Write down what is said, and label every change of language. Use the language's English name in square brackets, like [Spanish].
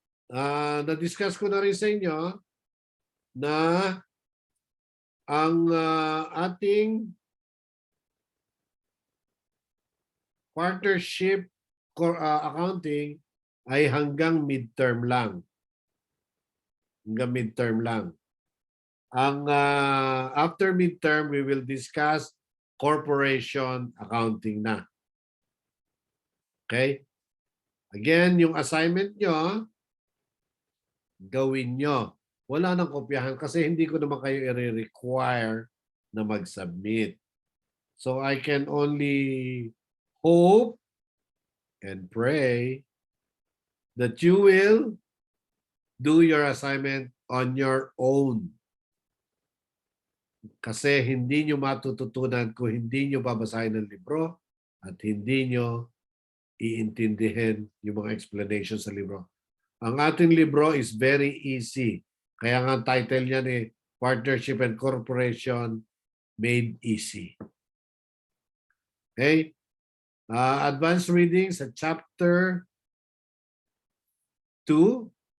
[Filipino] na-discuss ko na rin sa inyo na ang ating partnership accounting ay hanggang midterm lang. Hanggang midterm lang. [English] Ang after midterm, we will discuss corporation accounting na. [Filipino] Okay? Again, yung assignment nyo, gawin nyo. Wala nang kopyahan kasi hindi ko naman kayo i-require na mag-submit. [English] So I can only hope and pray that you will do your assignment on your own. [Filipino] Kasi hindi nyo matututunan kung hindi nyo babasahin ng libro at hindi nyo iintindihin yung mga explanation sa libro. Ang ating libro [English] is very easy. [Filipino] Kaya nga ang title niyan Partnership and Corporation Made Easy. Okay? Advanced reading sa chapter 2.